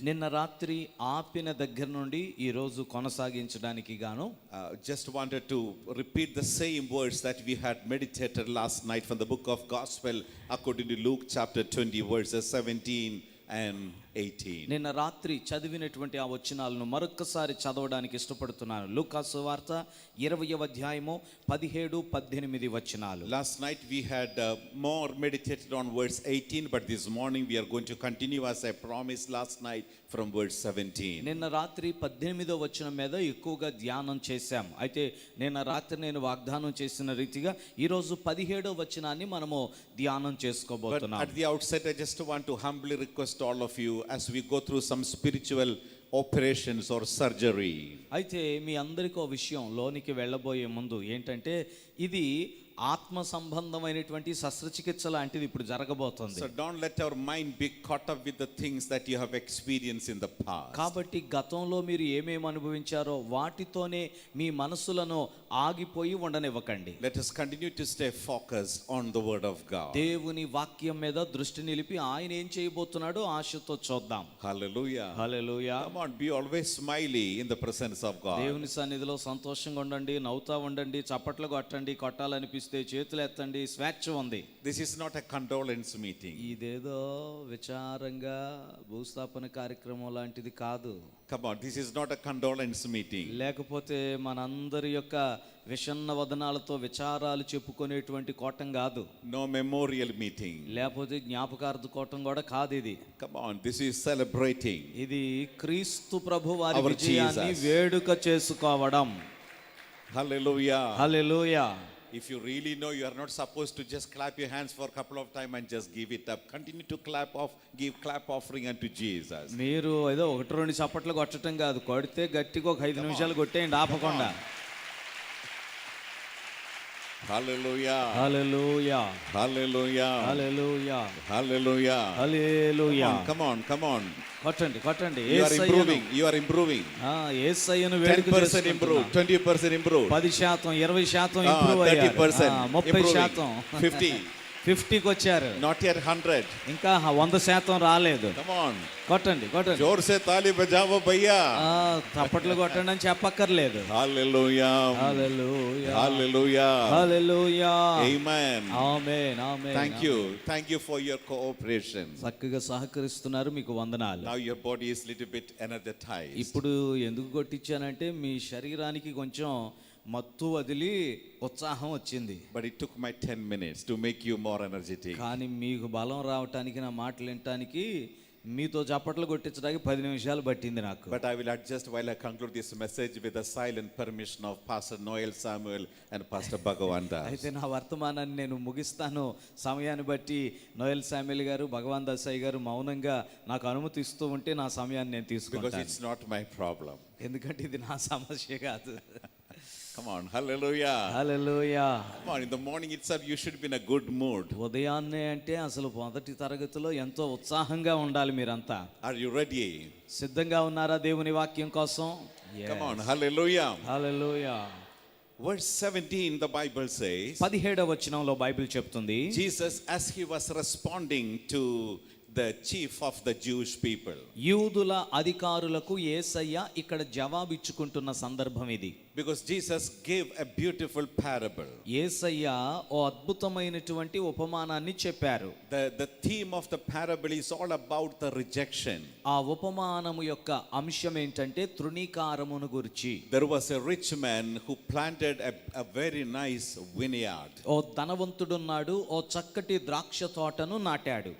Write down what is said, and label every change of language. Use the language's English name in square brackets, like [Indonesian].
[Telugu] నిన్న రాత్రి ఆపిన దగ్గర నుండి ఈ రోజు కొనసాగించడానికి గాను [English] just wanted to repeat the same words that we had meditated last night from the book of Gospel according to Luke chapter 20 verses 17 and 18. [Telugu] నిన్న రాత్రి చదివినటువంటి ఆ వచనాలను మరొక్కసారి చదవడానికి ఇష్టపడుతున్నాను. లూకా సువార్త 20వ అధ్యాయము 17-18 వచనాలు. [English] Last night we had more meditated on verse 18, but this morning we are going to continue as I promised last night from verse 17. [Telugu] నిన్న రాత్రి 18వ వచనం మీద ఎక్కువగా ధ్యానం చేశాం. అయితే నిన్న రాత్రి నేను వాగ్దానం చేసిన రీతిగా ఈ రోజు 17వ వచనాన్ని మనము ధ్యానం [English] But [Telugu] చేసుకోబోతున్నాం. [English] at the outset I just want to humbly request all of you as we go through some spiritual operations or surgery. [Telugu] అయితే మీ అందరికీ ఒక విషయం లోనికి వెళ్ళబోయే ముందు ఏంటంటే, ఇది ఆత్మ సంబంధమైనటువంటి శస్త్రచికిత్స లాంటిది ఇప్పుడు జరగబోతుంది. [English] So don't let our mind be caught up with the things that you have experienced in the past. [Telugu] కాబట్టి గతంలో మీరు ఏమేమి అనుభవించారో వాటితోనే మీ మనసులను ఆగిపోయి ఉండనివ్వకండి. [English] Let us continue to stay focused on the word of God. [Telugu] దేవుని వాక్యం మీద దృష్టి నిలిపి ఆయన ఏం చేయబోతున్నాడో ఆశతో చూద్దాం. [English] Hallelujah. [Telugu] Hallelujah. [English] Come on, be always smiley in the presence of God. [Telugu] దేవుని సన్నిధిలో సంతోషంగా ఉండండి, నవ్వుతా ఉండండి, చప్పట్లు కొట్టండి, కొట్టాలనిపిస్తే చేతులు ఎత్తండి, స్వేచ్ఛ ఉంది. [English] This is not a condolence meeting. [Telugu] ఇదేదో విచారంగా భూస్థాపన కార్యక్రమం లాంటిది కాదు. [English] Come on, this is not a condolence meeting. [Telugu] లేకపోతే మనందరి యొక్క విషన్న వదనాలతో విచారాలు చెప్పుకునేటువంటి కోటం కాదు. [English] No memorial meeting. [Telugu] లేకపోతే జ్ఞాపకార్థ కోటం కూడా కాదు ఇది. [English] Come on, this is celebrating. [Telugu] ఇది క్రీస్తు ప్రభు వారి [English] Our [Telugu] విజయాన్ని [English] Jesus. [Telugu] వేడుక చేసుకోవడం. [English] Hallelujah. [Telugu] Hallelujah. [English] If you really know, you are not supposed to just clap your hands for a couple of time and just give it up. Continue to give clap offering unto Jesus. [Telugu] మీరు ఏదో 1-2 చప్పట్లు కొట్టడం కాదు, కొడితే గట్టిగా ఒక 5 నిమిషాలు కొట్టేయండి ఆపకుండా. [English] Hallelujah. [Telugu] Hallelujah [English] Hallelujah. [Telugu] Hallelujah [English] Hallelujah. [Telugu] Hallelujah. [English] Come on, come on. [Telugu] కొట్టండి కొట్టండి. [English] You are [Telugu] యేసయ్యను [English] improving. You are improving. [Telugu] యేసయ్యను వేడుక [English] 10% improved. 20% improved. [Telugu] 10%, 20% ఇంప్రూవ్ అయ్యారు. [English] 30%. [Telugu] 30%, [English] 50. [Telugu] 50కి వచ్చారు. [English] Not yet 100. [Telugu] ఇంకా 100% రాలేదు. [English] Come on. [Telugu] కొట్టండి కొట్టండి. [Hindi] जोर से ताली बजाओ भैया. [Telugu] తప్పట్లు కొట్టండి అని చెప్పక్కర్లేదు. [English] Hallelujah. [Telugu] Hallelujah [English] Hallelujah. [Telugu] Hallelujah. [English] Amen. [Telugu] Amen amen. [English] Thank you. Thank you for your cooperation. [Telugu] చక్కగా సహకరిస్తున్నారు, మీకు వందనాలు. [English] Now your body is little bit energized. [Telugu] ఇప్పుడు ఎందుకు కొట్టించానంటే మీ శరీరానికి కొంచెం మత్తు వదిలి ఉత్సాహం వచ్చింది. [English] But it took my 10 minutes to make you more energetic. [Telugu] కానీ మీకు బలం రావటానికి, నా మాటలు వినటానికి, మీతో చప్పట్లు కొట్టించడానికి 10 నిమిషాలు పట్టింది నాకు. [English] But I will adjust while I conclude this message with the silent permission of Pastor Noel Samuel and Pastor Bhagavan Das. [Telugu] అయితే నా వర్తమానాన్ని నేను ముగిస్తాను. సమయాన్ని బట్టి నోయల్ శామ్యుల్ గారు, భగవాన్ దాసయ్య గారు మౌనంగా నాకు అనుమతి ఇస్తూ ఉంటే నా సమయాన్ని నేను [English] Because [Telugu] తీసుకుంటాను. [English] it's not my problem. [Telugu] ఎందుకంటే ఇది నా సమస్య కాదు. [English] Come on, hallelujah. [Telugu] Hallelujah. [English] Come on, in the morning itself you should be in a good mood. [Telugu] ఉదయాన్నే అంటే అసలు మొదటి తరగతిలో ఎంతో ఉత్సాహంగా ఉండాలి మీరంతా. [English] Are you ready? [Telugu] సిద్ధంగా ఉన్నారా దేవుని వాక్యం కోసం? [English] Come on, hallelujah. [Telugu] Hallelujah. [English] Verse 17 the Bible says, [Telugu] 17వ వచనంలో బైబిల్ చెప్తుంది, [English] Jesus as he was responding to the chief of the Jewish people. [Telugu] యూదుల అధికారులకు యేసయ్య ఇక్కడ జవాబిచ్చుకుంటున్న సందర్భం ఇది. [English] Because Jesus gave a beautiful parable. [Telugu] యేసయ్య ఓ అద్భుతమైనటువంటి ఉపమానాన్ని చెప్పారు. [English] The theme of the parable is all about the rejection. [Telugu] ఆ ఉపమానము యొక్క అంశం ఏంటంటే తృణీకారమును గురించి. [English] There was a rich man who planted a very nice vineyard. [Telugu] ఓ ధనవంతుడున్నాడు, ఓ చక్కటి ద్రాక్ష తోటను నాటాడు.